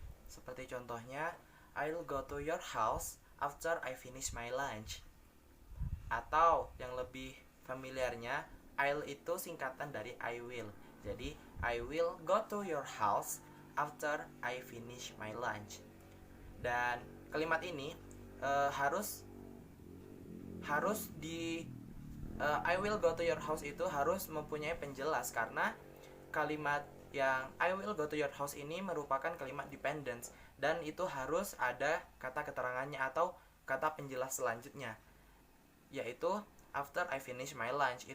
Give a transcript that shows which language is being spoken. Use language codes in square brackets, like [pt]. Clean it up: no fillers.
[en] Seperti contohnya, I'll go to your house after I finish my lunch. [id] Atau yang lebih familiarnya, I'll itu singkatan dari I will. [en] Jadi, I will go to your house after I finish my lunch. [id] Dan kalimat ini harus di I will go to your house itu harus mempunyai penjelas, karena kalimat yang I will go to your house ini merupakan kalimat dependence dan itu harus ada kata keterangannya atau kata penjelas selanjutnya, yaitu after I finish my lunch.